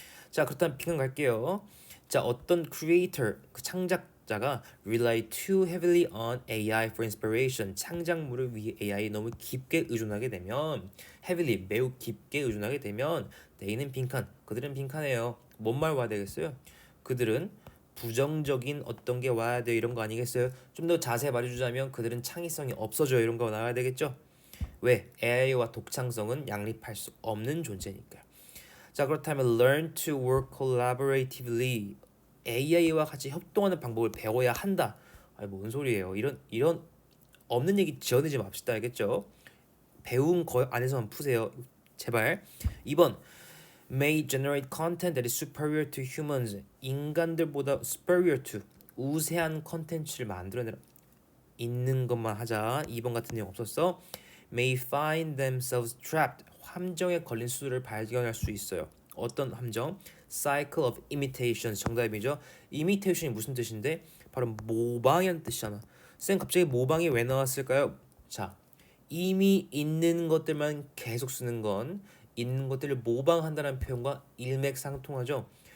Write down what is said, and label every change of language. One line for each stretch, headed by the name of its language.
Korean: 자, 그렇다면 빙한 갈게요. 자, 어떤 creator, 그 창작자가 rely too heavily on AI for inspiration, 창작물을 위해 AI에 너무 깊게 의존하게 되면 heavily, 매우 깊게 의존하게 되면 they는 빈칸, 그들은 빈칸이에요. 뭔 말 와야 되겠어요? 그들은 부정적인 어떤 게 와야 돼 이런 거 아니겠어요? 좀 더 자세히 말해주자면 그들은 창의성이 없어져요 이런 거 나와야 되겠죠? 왜? AI와 독창성은 양립할 수 없는 존재니까요. 자, 그렇다면
English: learn to work collaboratively.
Korean: AI와 같이 협동하는 방법을 배워야 한다. 아니 뭔 소리예요? 이런 없는 얘기 지어내지 맙시다. 알겠죠? 배운 거 안에서만 푸세요. 제발.
English: 2번 may generate content that is superior to humans.
Korean: 인간들보다
English: superior to
Korean: 우세한 컨텐츠를 만들어내라. 있는 것만 하자. 2번 같은 내용 없었어.
English: may find themselves trapped.
Korean: 함정에 걸린 수를 발견할 수 있어요. 어떤 함정?
English: cycle of imitation.
Korean: 정답이죠. imitation이 무슨 뜻인데? 바로 모방이라는 뜻이잖아. 쌤 갑자기 모방이 왜 나왔을까요? 자, 이미 있는 것들만 계속 쓰는 건 있는 것들을 모방한다는 표현과 일맥상통하죠.